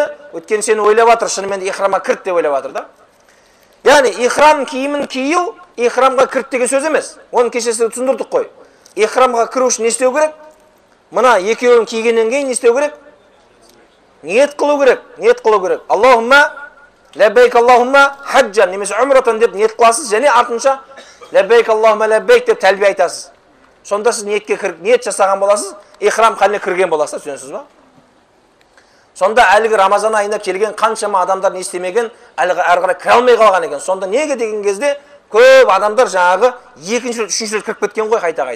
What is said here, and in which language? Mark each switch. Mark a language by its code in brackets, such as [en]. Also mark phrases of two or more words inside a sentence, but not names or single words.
[kk] Өткен сені ойлап жатыр, шынымен ихрамға кірт деп ойлап жатыр да. Яғни ихрам киімін кию, ихрамға кірт деген сөз емес. Оның кешесінде түсіндірдік қой. Ихрамға кіру үшін не істеу керек? Мына екеуін кигеннен кейін не істеу керек? Ниет қылу керек. Ниет қылу керек. [ar] اللهم لبيك اللهم حجا, [kk] немесе умратан деп ниет қыласыз, және артынша [ar] لبيك اللهم لبيك [kk] деп тәлбие айтасыз. Сонда сіз ниет жасаған боласыз, ихрам халіне кірген боласыз, түсінесіз ба? Сонда әлгі Рамазан айында келген қаншама адамдар не істемеген, әлгі әрі қарай кіре алмай қалған екен. Сонда неге деген кезде көп адамдар жаңағы екінші, үшінші рет кіріп кеткен ғой қайта-қайта.